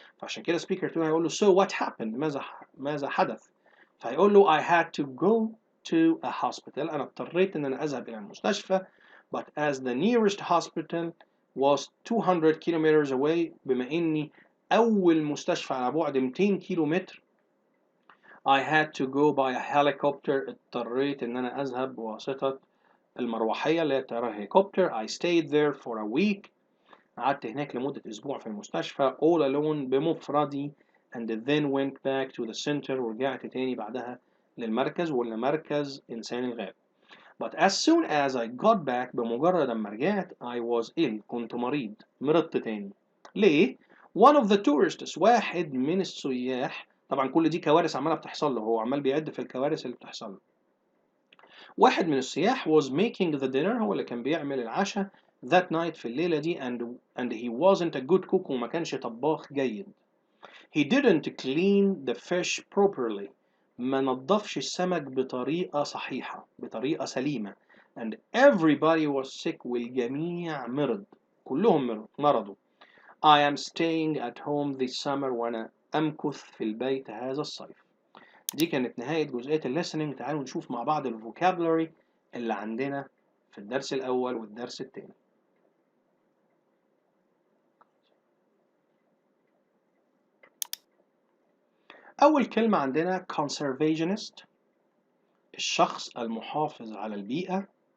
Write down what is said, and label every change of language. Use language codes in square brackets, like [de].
[ar] فعشان كده سبيكر 2 هيقول له [en] so what happened [ar] ماذا حدث؟ فهيقول له [en] I had to go to a hospital [ar] أنا اضطريت إن أنا أذهب إلى المستشفى [en] but as the nearest hospital was 200 kilometers away [ar] بما إني أول مستشفى على بعد 200 كيلو متر [en] I had to go by a helicopter [ar] اضطريت إن أنا أذهب بواسطة المروحية اللي هي الطيارة هليكوبتر. [en] I stayed there for a week [ar] قعدت هناك لمدة أسبوع في المستشفى [en] all alone [ar] بمفردي [en] and then went back to the center [ar] ورجعت تاني بعدها للمركز واللي مركز إنسان الغاب. [en] but as soon as I got back [ar] بمجرد ما رجعت [en] I was ill [ar] كنت مريض مرضت تاني. ليه؟ [en] one of the tourists [ar] واحد من السياح، طبعا كل دي كوارث عمالة بتحصل له، هو عمال بيعد في الكوارث اللي بتحصل له. واحد من السياح [en] was making the dinner [ar] هو اللي كان بيعمل العشاء [en] that night [ar] في الليلة دي [en] and he wasn't a good cook [ar] وما كانش طباخ جيد. [en] He didn't clean the fish properly [ar] ما نظفش السمك بطريقة صحيحة بطريقة سليمة [en] and everybody was sick [ar] والجميع مرض كلهم مرضوا. [en] I am staying at home this summer [ar] وأنا أمكث في البيت هذا الصيف. دي كانت نهاية جزئية الليسننج. تعالوا نشوف مع بعض الفوكابولري اللي عندنا في الدرس الأول والدرس الثاني. أول كلمة عندنا conservationist الشخص المحافظ على البيئة.